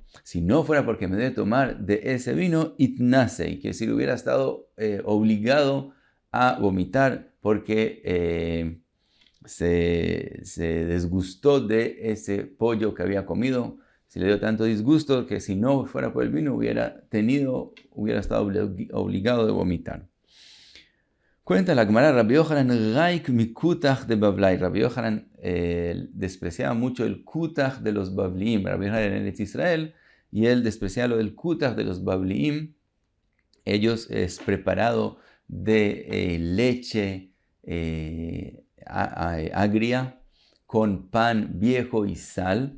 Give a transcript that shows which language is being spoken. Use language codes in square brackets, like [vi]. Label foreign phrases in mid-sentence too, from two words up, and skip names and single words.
[es] Si no fuera porque me dio de tomar de ese vino, itnasei, que decir hubiera estado obligado a vomitar porque se desgustó de ese pollo que había comido. Se le dio tanto disgusto que si no fuera por el vino hubiera estado obligado de vomitar. Cuenta la Gemara, Rabbi Yochanan [arc] Raik mi kutach de Bavlai. [es] Rabbi Yochanan despreciaba mucho el kutach de los Bavliim. Rabbi Yochanan en Israel, y él despreciaba lo del kutach de los Bavliim. Ellos es preparado de leche agria con pan viejo y sal.